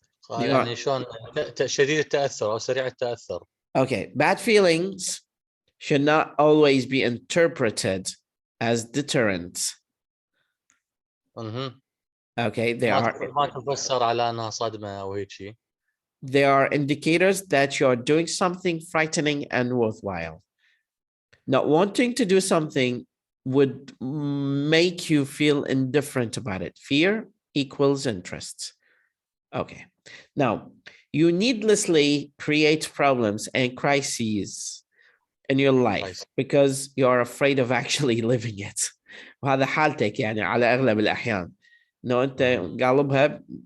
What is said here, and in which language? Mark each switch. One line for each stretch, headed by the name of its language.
Arabic: يعني شلون شديد التأثر أو سريع التأثر.
English: Okay, bad feelings should not always be interpreted as deterrents. Okay,
Arabic: ما تفسر على أنها صدمة أو هيك شيء.
English: They are indicators that you are doing something frightening and worthwhile. Not wanting to do something would make you feel indifferent about it. Fear equals interest. Okay. Now, you needlessly create problems and crises in your life because you are afraid of actually living it.
Arabic: وهذا حالتك يعني على أغلب الأحيان.
English: No,
Arabic: أنت قالبها.